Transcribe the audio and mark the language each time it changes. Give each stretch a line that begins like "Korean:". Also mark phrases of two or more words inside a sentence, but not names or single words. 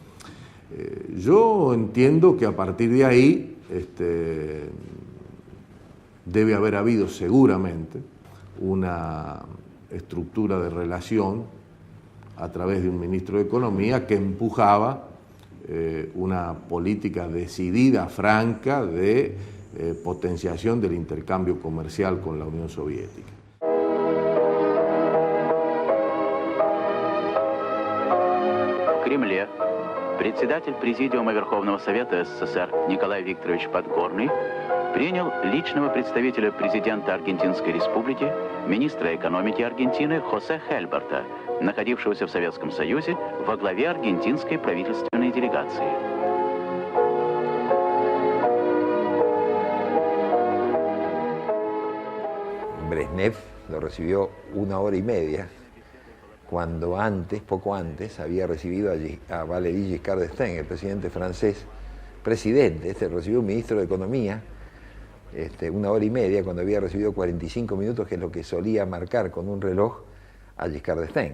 Spanish: Yo entiendo que a partir de ahí debe haber habido seguramente una estructura de relación a través de un ministro de Economía que empujaba una política decidida, franca, de potenciación del intercambio comercial con la Unión Soviética.
Russian: В Кремле председатель Президиума Верховного Совета СССР Николай Викторович Подгорный принял личного представителя президента Аргентинской Республики, министра экономики Аргентины Хосе Хельберта, находившегося в Советском Союзе во главе аргентинской правительственной делегации.
Spanish: Brezhnev lo recibió 1 hora y media, cuando poco antes, había recibido a Valéry Giscard d'Estaing, el presidente francés, recibió un ministro de Economía 1 hora y media cuando había recibido 45 minutos, que es lo que solía marcar con un reloj a Giscard d'Estaing.